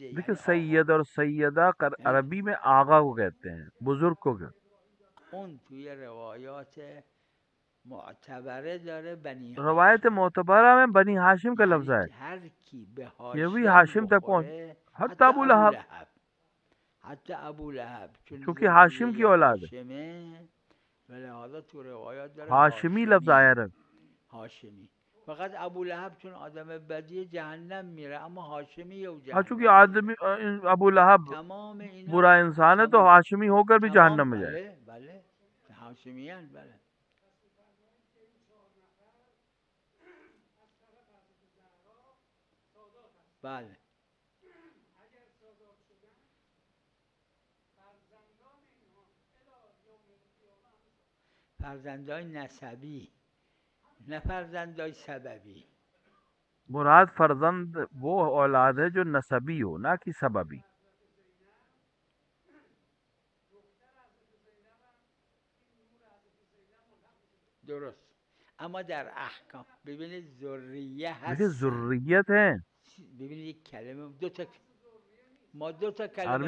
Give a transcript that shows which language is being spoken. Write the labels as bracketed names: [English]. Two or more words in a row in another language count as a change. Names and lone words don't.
[Urdu] دیکھیں یعنی آقا، سید اور سیدہ یعنی عربی میں آغا کو کہتے ہیں، بزرگ کو کہتے [Persian] اون توی روایات معتبره داره بنی [Urdu] ہیں. روایت [Persian] هاشم، [Urdu] معتبرہ میں بنی ہاشم کا لفظ یعنی ہے، [Persian] هر کی به [Urdu] یہ بھی [Persian] هاشم [Urdu] ہاشم تک پہنچ، [Persian] بخوره، حتی [Urdu] حتی [Persian] ابو [Urdu] ابو لہب، [Persian] لهب، حتی ابو لهب چون [Urdu] کیونکہ ہاشم کی [Persian] ذریه [Urdu] اولاد ہے. [Persian] هاشمه و لہذا تو روایات داره [Urdu] ہاشمی لفظ [Persian] هاشمی، [Urdu] آیا ہے. [Persian] هاشمی. فقط ابو لهب چون آدم بدی جهنم میره، اما هاشمی و [Urdu] ہاں چونکہ [Persian] جهنم میره. [Urdu] آدمی ابو لہب [Persian] تمام اینا [Urdu] برا انسان ہے تو ہاشمی ہو کر بھی [Persian] تمام [Urdu] جہنم میں جائے. [Persian] بله بله هاشمیان بله. بله فرزندای نسبی، نه فرزندای سببی. [Urdu] مراد فرزند وہ اولاد ہے جو نسبی ہو، نہ کہ سببی. [Persian] درست. اما در احکام ببینید ذریه [Urdu] دیکھیں [Persian] هستن. [Urdu] ذریت ہے، [Persian] ببینید یک کلمه ما دو تا کلمه